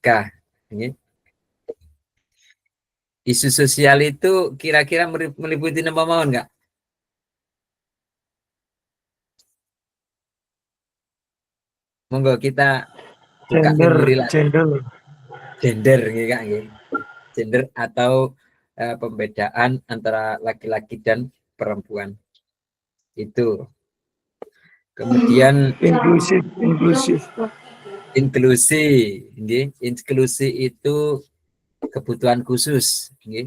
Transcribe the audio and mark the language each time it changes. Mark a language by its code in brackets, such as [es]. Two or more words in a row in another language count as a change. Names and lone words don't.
[id] Nggih. Isu sosial itu kira-kira meliputi apa mawon Kak? Monggo kita buka memori lah. Gender nggih Kak nggih. Gender atau pembedaan antara laki-laki dan perempuan. Itu. Kemudian inklusi nggih. Inklusi itu kebutuhan khusus nggih.